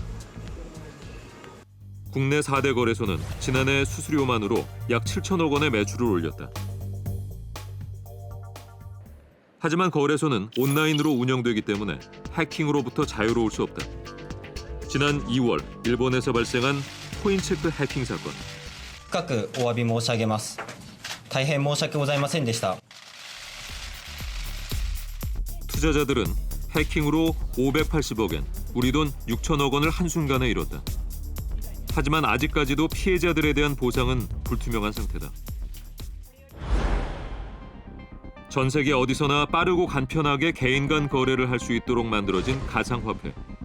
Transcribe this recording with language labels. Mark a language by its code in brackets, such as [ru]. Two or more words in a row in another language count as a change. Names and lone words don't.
[ko] 국내 4대 거래소는 지난해 수수료만으로 약 7천억 원의 매출을 올렸다. 하지만 거래소는 온라인으로 운영되기 때문에 해킹으로부터 자유로울 수 없다. 지난 2월 일본에서 발생한 코인체크 해킹 사건. [ja] 深くお詫び申し上げます。大変申し訳ございませんでした。 [ko] 투자자들은 해킹으로 580억 엔, 우리 돈 6천억 원을 한순간에 잃었다. 하지만 아직까지도 피해자들에 대한 보상은 불투명한 상태다. 전 세계 어디서나 빠르고 간편하게 개인 간 거래를 할 수 있도록 만들어진 가상화폐.